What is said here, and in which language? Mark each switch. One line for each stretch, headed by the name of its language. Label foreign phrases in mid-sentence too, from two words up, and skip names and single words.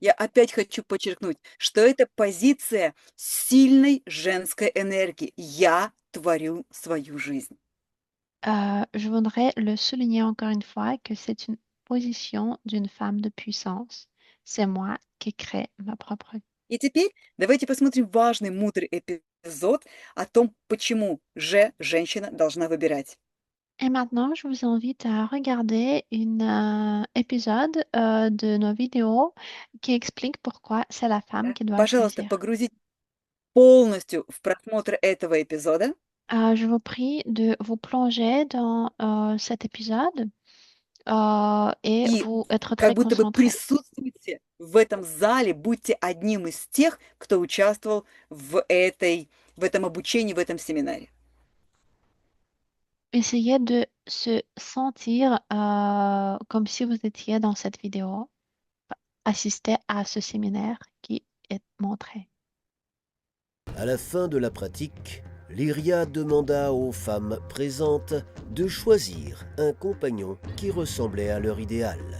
Russian: Я опять хочу подчеркнуть, что это позиция сильной женской энергии. Я творю свою жизнь.
French: Je voudrais le souligner encore une fois que c'est une position d'une femme de puissance. C'est moi qui crée ma propre vie.
Russian: И теперь давайте посмотрим важный, мудрый эпизод о том, почему же женщина должна выбирать.
French: Et maintenant, je vous invite à regarder un épisode de nos vidéos qui explique pourquoi c'est la femme
Russian: Да?
French: qui doit
Russian: Пожалуйста,
French: choisir.
Russian: погрузитесь полностью в просмотр этого эпизода
French: Je vous prie de vous plonger dans cet épisode et
Russian: и
French: vous être
Russian: как
French: très
Russian: будто бы
French: concentré.
Russian: присутствуйте в этом зале, будьте одним из тех, кто участвовал в этом обучении, в этом семинаре.
French: Essayez de se sentir comme si vous étiez dans cette vidéo, assister à ce séminaire qui est montré. À la fin de la pratique, Lyria demanda aux femmes présentes de choisir un compagnon qui ressemblait à leur idéal.